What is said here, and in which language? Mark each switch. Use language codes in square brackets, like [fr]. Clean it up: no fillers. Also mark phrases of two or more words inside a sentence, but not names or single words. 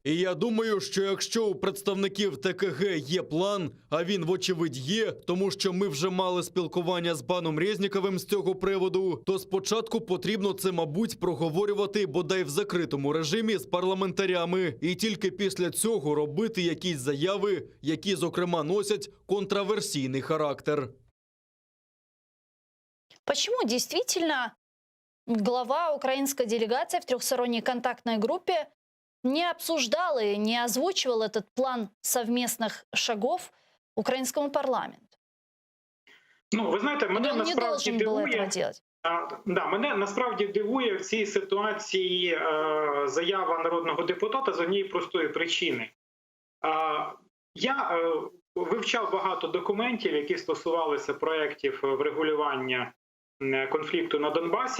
[uk] І я думаю, що якщо у представників ТКГ є план, а він вочевидь є, то тому що ми вже мали спілкування з паном Резніковим з цього приводу, то спочатку потрібно це, мабуть, проговорювати бодай в закритому режимі з парламентарями. І тільки після цього робити якісь заяви, які, зокрема, носять контраверсійний характер. [ru] Почему действительно глава украинской делегации в трехсторонней контактной группе не обсуждал и не озвучивал этот план совместных шагов украинскому парламенту? [uk] Ну, ви знаєте, мене [ru] Он не [uk] насправді [ru] должен был этого [uk] дивує. [ru] делать. [uk] Мене насправді дивує в цій ситуації заява народного депутата з однієї простої причини. Я вивчав багато документів, які стосувалися проєктів врегулювання конфлікту на Донбасі.